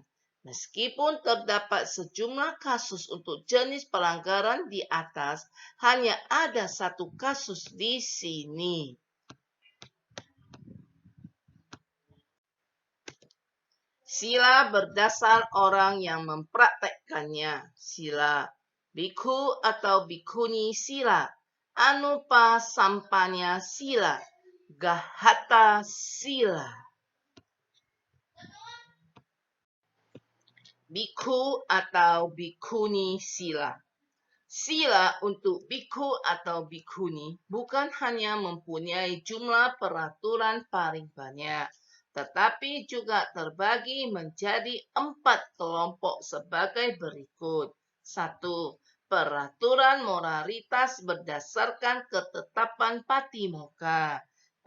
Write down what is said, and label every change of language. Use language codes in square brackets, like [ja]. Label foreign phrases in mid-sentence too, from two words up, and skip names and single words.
[id] Meskipun terdapat sejumlah kasus untuk jenis pelanggaran di atas, hanya ada satu kasus di sini. Sila berdasar orang yang mempraktekkannya. [pi] Sila bikhu atau bikhuni sila, anupasampanya sila, gahata sila. Bikhu atau bikhuni sila. [id] Sila untuk bikhu atau bikhuni bukan hanya mempunyai jumlah peraturan paling banyak, tetapi juga terbagi menjadi 4 kelompok sebagai berikut. 1. Peraturan moralitas berdasarkan ketetapan patimokkha.